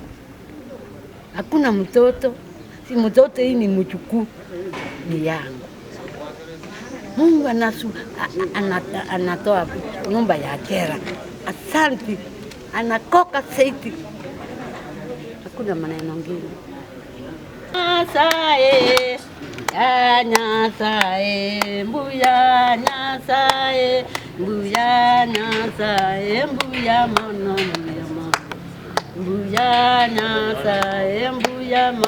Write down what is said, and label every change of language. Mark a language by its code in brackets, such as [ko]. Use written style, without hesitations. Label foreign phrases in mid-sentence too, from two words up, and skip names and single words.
[sw] Hakuna mtoto. Si mtoto hii ni mjukuu ni yangu. Mungu anatoa nyumba ya kera. Asante. Anakoka saiti. Hakuna maneno mengine. [guz] Nyasaye, Nyasaye, mbuya Nyasaye, mbuya Nyasaye, mbuya mono, mbuya Nyasaye, mbuya mono.